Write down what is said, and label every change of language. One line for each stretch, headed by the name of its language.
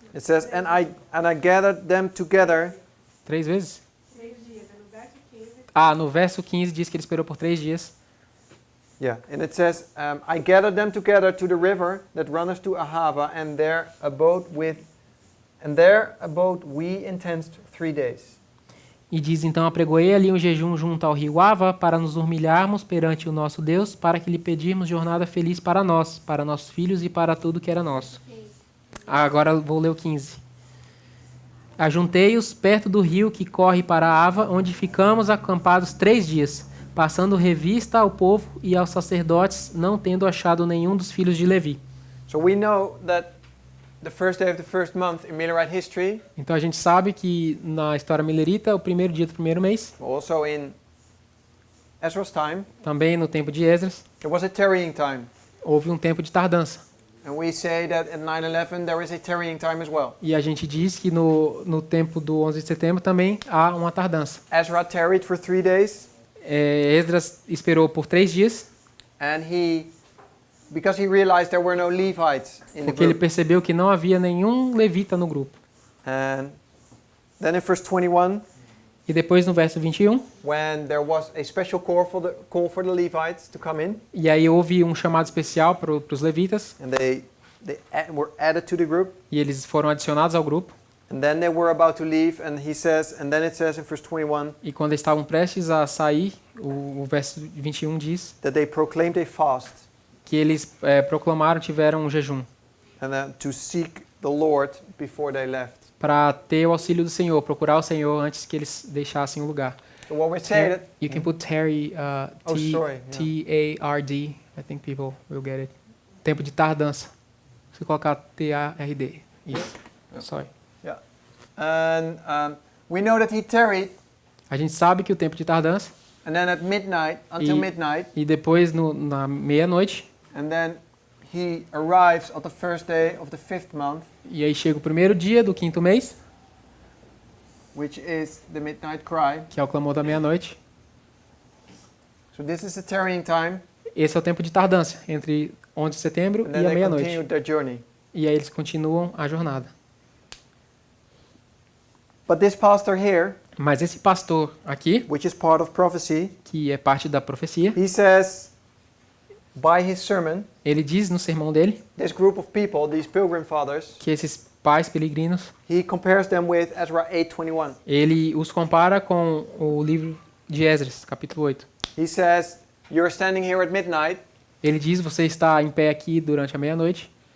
English: It says, and I gathered them together.
Portuguese: 3 vezes. 3 dias, é no verso 15. No verso 15 diz que ele esperou por 3 dias.
English: Yeah, and it says, I gathered them together to the river that runneth to Ahava, and there abode we intense 3 days.
Portuguese: E diz, então, apregoei ali um jejum junto ao rio Ava para nos humilharmos perante o nosso Deus, para que lhe pedirmos jornada feliz para nós, para nossos filhos e para tudo que era nosso. Agora vou ler o 15. Ajuntei-os perto do rio que corre para a Ava, onde ficamos acampados 3 dias, passando revista ao povo e aos sacerdotes, não tendo achado nenhum dos filhos de Levi.
English: So we know that the first day of the first month in Millerite history,
Portuguese: Então a gente sabe que na história milerita, o primeiro dia do primeiro mês,
English: also in Ezra's time,
Portuguese: também no tempo de Esdras,
English: there was a tarrying time.
Portuguese: houve um tempo de tardança.
English: And we say that at 9/11 there is a tarrying time as well.
Portuguese: E a gente diz que no tempo do 11 de setembro também há uma tardança.
English: Ezra tarried for 3 days,
Portuguese: Esdras esperou por 3 dias,
English: and because he realized there were no Levites in the
Portuguese: porque ele
English: group.
Portuguese: percebeu que não havia nenhum levita no grupo.
English: And then in verse 21,
Portuguese: E depois no verso 21,
English: when there was a special call for the Levites to come in,
Portuguese: e aí houve um chamado especial para os levitas,
English: and they were added to the group,
Portuguese: e eles foram adicionados ao grupo.
English: and then they were about to leave, and then it says in verse 21
Portuguese: E quando eles estavam prestes a sair, o verso 21 diz
English: that they proclaimed a fast
Portuguese: que eles proclamaram, tiveram um jejum,
English: and then to seek the Lord before they left.
Portuguese: para ter o auxílio do Senhor, procurar o Senhor antes que eles deixassem o lugar.
English: So what we're saying that You can put tarry, Oh, sorry, yeah. T-A-R-D. I think people will get it.
Portuguese: Tempo de tardança. Se colocar T-A-R-D. Isso. Sorry.
English: yeah, and we know that he tarried,
Portuguese: A gente sabe que o tempo de tardança,
English: and then at midnight until
Portuguese: E-
English: midnight,
Portuguese: e depois na meia-noite,
English: and then he arrives on the first day of the 5th month,
Portuguese: e aí chega o primeiro dia do 5º mês,
English: which is the midnight cry.
Portuguese: que é o clamor da meia-noite.
English: So this is the tarrying time,
Portuguese: Esse é o tempo de tardança, entre 11 de setembro
English: and
Portuguese: e
English: then
Portuguese: a
English: they
Portuguese: meia-noite.
English: continue their journey.
Portuguese: E aí eles continuam a jornada.
English: But this pastor here,
Portuguese: Mas esse pastor aqui,
English: which is part of prophecy,
Portuguese: que é parte da profecia,
English: he says, by his sermon,
Portuguese: ele diz no sermão dele
English: this group of people, these pilgrim fathers,
Portuguese: que esses pais peregrinos,
English: he compares them with Ezra 8:21.
Portuguese: ele os compara com o livro de Esdras, capítulo 8.
English: He says, "You're standing here at midnight."
Portuguese: Ele diz, você está em pé aqui durante a meia-noite,